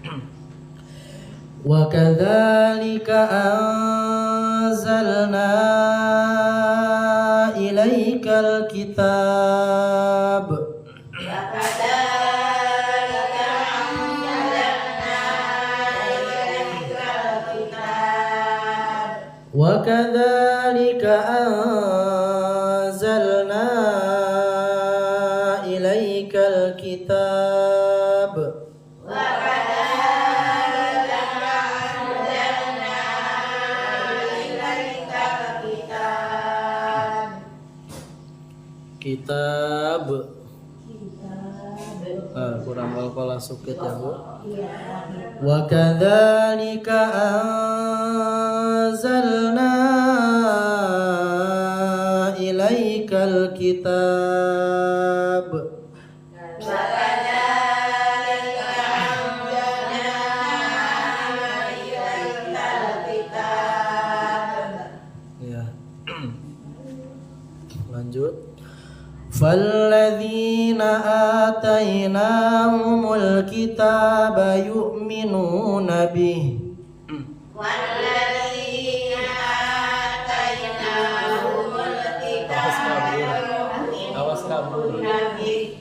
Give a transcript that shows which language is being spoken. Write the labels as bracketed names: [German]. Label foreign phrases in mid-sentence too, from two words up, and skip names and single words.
[Arabic] وكذلك أنزلنا إليك الكتاب وكذلك أنزلنا إليك الكتاب [Indonesian] kitab kurang qalqalah sukit ya Bu. [Arabic] وكذلك أنزلنا إليك الكتاب ya. [Indonesian] Lanjut. [Arabic] فالذين آتيناهم الكتاب يؤمنون به والذين آتيناهم الكتاب يؤمنون به